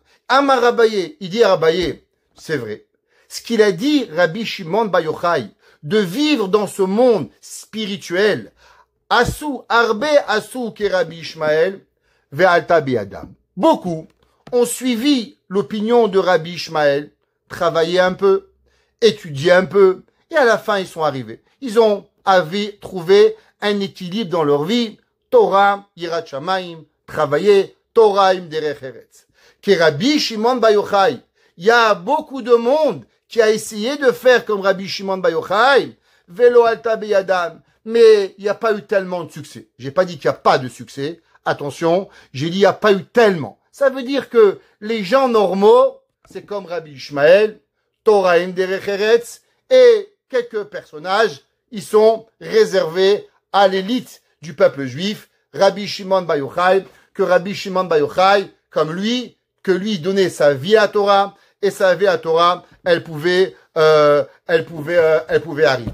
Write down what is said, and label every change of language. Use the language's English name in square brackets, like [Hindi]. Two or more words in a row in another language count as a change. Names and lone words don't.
[Hebrew] אמר אביי, [French] il dit à Abaye, c'est vrai. Ce qu'il a dit Rabbi Shimon Bar Yochai, de vivre dans ce monde spirituel, [Hebrew] עשו, הרבה עשו כרבי ישמעאל, ועלתה בידם. [French] Beaucoup ont suivi l'opinion de Rabbi Ishmael, travaillé un peu, étudié un peu, et à la fin ils sont arrivés. Ils ont trouvé un équilibre dans leur vie, [Hebrew] תורה, יראת שמים, travailler, תורה עם דרך ארץ. [French] Que Rabbi Shimon Bar Yochai, il y a beaucoup de monde qui a essayé de faire comme Rabbi Shimon Bar Yochai, [Hebrew] ולא עלתה בידם, [French] mais il n'y a pas eu tellement de succès. J'ai pas dit qu'il n'y a pas de succès. Attention, j'ai dit il n'y a pas eu tellement. Ça veut dire que les gens normaux, c'est comme Rabbi Ishmael, [Hebrew] תורה עם דרך ארץ, [French] et quelques personnages, ils sont réservés à l'élite du peuple juif, Rabbi Shimon Bar Yochai, que Rabbi Shimon Bar Yochai, comme lui, que lui donnait sa vie à la Torah, et sa vie à la Torah, elle pouvait arriver.